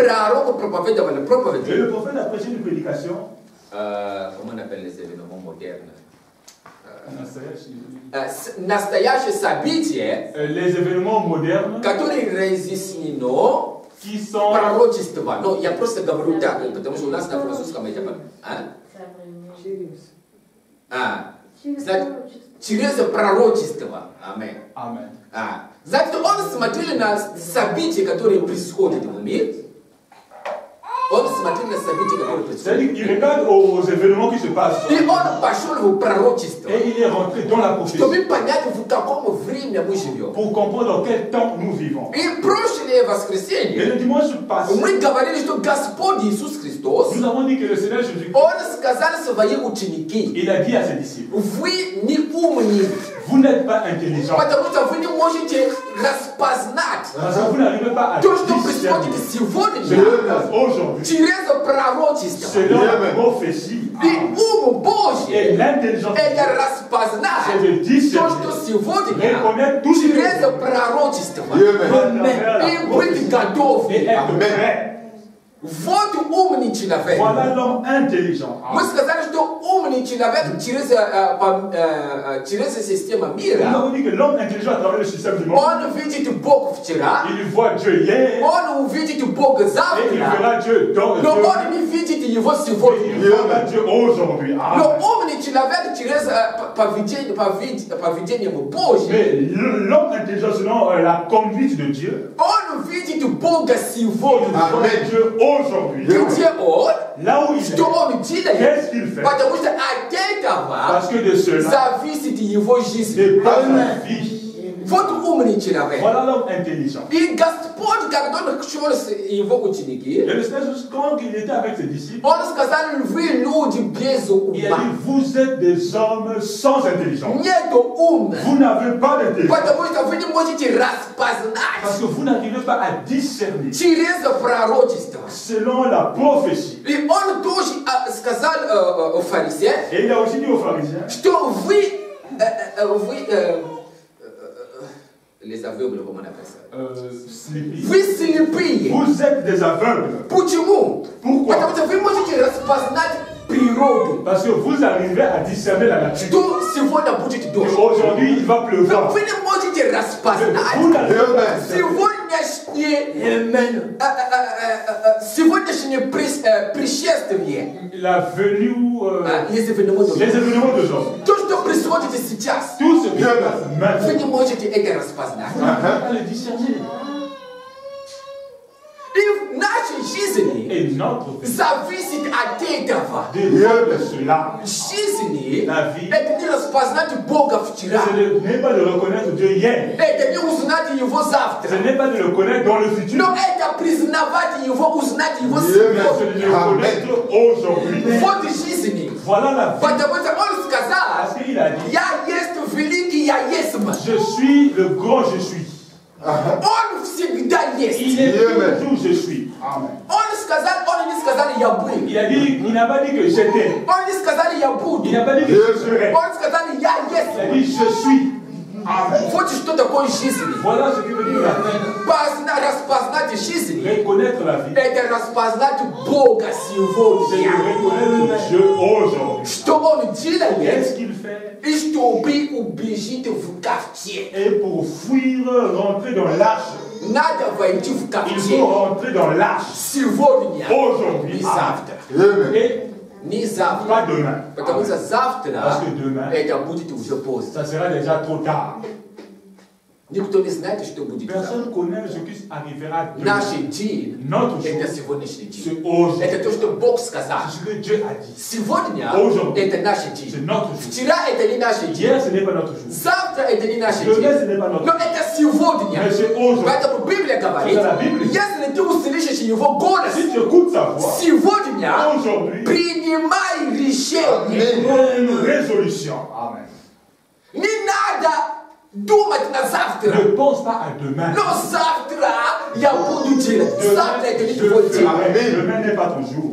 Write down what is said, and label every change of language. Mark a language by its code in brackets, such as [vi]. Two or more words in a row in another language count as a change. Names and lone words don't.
[fr] Et le prophète a prêché une prédication. Comment on appelle les événements modernes? Les événements modernes qui sont non, il y a [ru] просто говорю так, потому что у нас на французском это, через пророчество. Аминь. Значит, он смотрел на события, которые происходят в мире. Он смотрел на события, которые происходят. [fr] Il regarde aux événements qui se passent. [ru] И он пошел в пророчество. [fr] Et il est rentré dans la prophétie. [ru] Чтобы понять, в каком времени мы живем. [fr] Pour comprendre dans quel temps nous vivons. [ru] И прошлое воскресенье. [fr] Et le dimanche passé. [ru] Мы говорили, что Господь Иисус Христос. [fr] Nous avons dit que le Seigneur Jésus-Christ. [ru] Он сказал своим ученикам. [fr] Il a dit à ses disciples. [ru] Вы не умны. [fr] Vous n'êtes pas intelligents. [ru] Потому что вы не можете распознать. [fr] Parce que vous n'arrivez pas à [ru] то, что происходит сегодня. [fr] Aujourd'hui. [ru] Через пророчество. [fr] Selon la prophétie. [ru] И ум Божий. [fr] Et l'intelligence. [ru] Это распознать. [fr] C'est de discerner. [ru] То, что сегодня. [fr] Reconnaître tout ce [ru] через пророчество. И быть готовым. [fr] Et être prêt. [ru] Вот умный человек. [fr] Voilà l'homme intelligent. [ru] Мы сказали, что умный человек через систему мира. [fr] Nous avons dit que l'homme intelligent à travers le système du monde. [ru] Он видит Бог вчера. [fr] Il voit Dieu hier. [ru] Он увидит Бога завтра. [fr] Et il verra Dieu dans le [ru] Но он не видит его сегодня. [fr] Il verra Dieu aujourd'hui. [ru] Но умный человек через поведение Божье. [fr] Mais l'homme intelligent selon la conduite de Dieu. [ru] Он видит Бога сегодня. [fr] Il voit Dieu aujourd'hui. [ru] Где он? [fr] Là où il est. [ru] Что он делает? [fr] Qu'est-ce qu'il fait? [ru] Потому что от этого [fr] Parce que de cela [ru] зависит его жизнь. [fr] dépend sa vie. [ru] Вот умный человек. [fr] Voilà l'homme intelligent. [ru] И Господь, когда он шел с его ученики, [fr] Et le Seigneur Jésus, quand il était avec ses disciples, [ru] он сказал, вы люди без [fr] il a dit, [ru] ума. [fr] vous êtes des hommes sans intelligence. [ru] Нету ума. [fr] Vous n'avez pas d'intelligence. [ru] Потому что вы не можете распознать [fr] Parce que vous n'arrivez pas à discerner [ru] через пророчество. [fr] selon la prophétie. [ru] И он тоже сказал фарисеям, [fr] Et il a aussi dit aux pharisiens, [ru] что вы [fr] les aveugles, comment on appelle ça? [en] sleepy. [ru] Вы слепые. [fr] Vous êtes des aveugles. [ru] Почему? [fr] Pourquoi? [ru] Потому что вы можете распознать природу. [fr] Parce que vous arrivez à discerner la nature. [ru] Что сегодня будет [fr] Et [ru] дождь. [fr] aujourd'hui, il va [ru] Но [fr] pleuvoir. [ru] вы не можете распознать [fr] Vous n'arrivez pas à [ru] сегодняшнее пришествие. [fr] la venue, Les événements les événements d'aujourd'hui. [ru] То, что происходит сейчас. [fr] Tout ce qui se passe [ru] Вы [fr] maintenant. [ru] не можете это распознать. [fr] Vous n'arrivez pas à le discerner. [ru] И в нашей жизни [fr] Et notre vie [ru] зависит от этого. [fr] dépend de cela. [ru] Жизни [fr] La vie, [ru] это не распознать Бога вчера. [fr] ce n'est pas de reconnaître Dieu hier. [ru] Это не узнать Его [fr] Ce [ru] завтра. [fr] n'est pas de le connaître dans le futur. [ru] Но это признавать Его, узнать Его [fr] Mais [ru] сегодня. [fr] c'est de le connaître aujourd'hui. [ru] Вот жизни. [fr] Voilà la vie. [ru] Потому что Он сказал, [fr] Parce qu'il a dit, [ru] я есть великий, я есть. [fr] je suis le grand je suis. [ru] Он всегда есть. [fr] Il est toujours je suis. Amen. [ru] Он не сказал, я был. [fr] Il n'a pas dit que j'étais. [ru] Он не сказал, я буду. [fr] Il n'a pas dit que je serai. [ru] Он сказал, я [fr] Il a [ru] есть. [fr] dit je suis. Amen. [ru] Вот что такое жизнь. [fr] Voilà ce que veut dire la vie. [ru] Распознать жизнь. [fr] Reconnaître la vie. [ru] Это распознать Бога [fr] C'est [ru] сегодня. [fr] de reconnaître Dieu aujourd'hui. [ru] Что Он [fr] Qu'est-ce [ru] делает? [fr] qu'il fait? [ru] И чтобы убежить в ковчег. [fr] Et pour fuir, rentrer dans l'arche, [ru] Надо войти в [fr] il [ru] ковчег. [fr] faut rentrer dans l'arche [ru] Сегодня. [fr] aujourd'hui. [ru] Не [fr] Amen. [ru] завтра. [fr] Et [ru] Не [fr] pas [ru] завтра. [fr] demain. [ru] Потому что завтра [fr] Parce que demain, [ru] это будет уже поздно. [fr] ça sera déjà trop tard. [ru] Никто не знает, что будет завтра. [fr] Personne ne connaît ce qui arrivera demain. [ru] Наш день [fr] Notre jour, [ru] это сегодняшний [fr] c'est [ru] день. [fr] aujourd'hui. [ru] Это то, что Бог сказал. [fr] C'est ce que Dieu a dit. [ru] Сегодня [fr] Aujourd'hui. [ru] это наш [fr] C'est [ru] день. [fr] notre jour. [ru] Вчера это не наш день. [fr] Hier, ce n'est pas notre jour. [ru] Завтра это не наш [fr] Demain, ce [ru] день. [fr] n'est pas notre [ru] Но [fr] jour. [ru] это сегодня. [fr] Mais c'est aujourd'hui. [ru] Поэтому Библия говорит, Это Библия. если ты услышишь его голос, [fr] Si tu écoutes sa voix, [ru] сегодня [fr] aujourd'hui, [ru] принимай решение. [fr] prends une résolution. Amen. [ru] Не надо [fr] Ne pense pas à demain. Demain n'est pas ton jour.